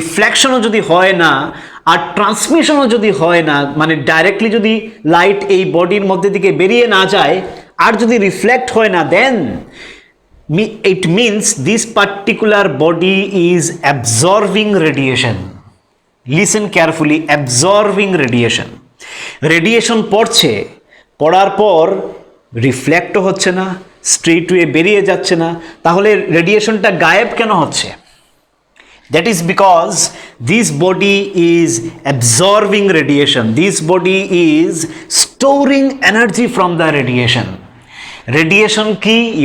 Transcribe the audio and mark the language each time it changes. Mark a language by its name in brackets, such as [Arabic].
[Bangla] রিফ্লেকশনও যদি হয় না আর ট্রান্সমিশনও যদি হয় না, মানে ডাইরেক্টলি যদি লাইট এই বডির মধ্যে দিকে বেরিয়ে না যায় আর যদি রিফ্লেক্ট হয় না, দেন [English] it means this particular body is absorbing radiation। listen carefully, absorbing radiation। [Bangla] Radiation পড়ার পর রিফ্লেক্টও হচ্ছে না, স্ট্রেট ওয়ে বেরিয়ে যাচ্ছে না, তাহলে রেডিয়েশনটা গায়েব কেন হচ্ছে? [English] That is because this body is absorbing radiation, this body is storing energy from the radiation. [Bangla] Radiation কি?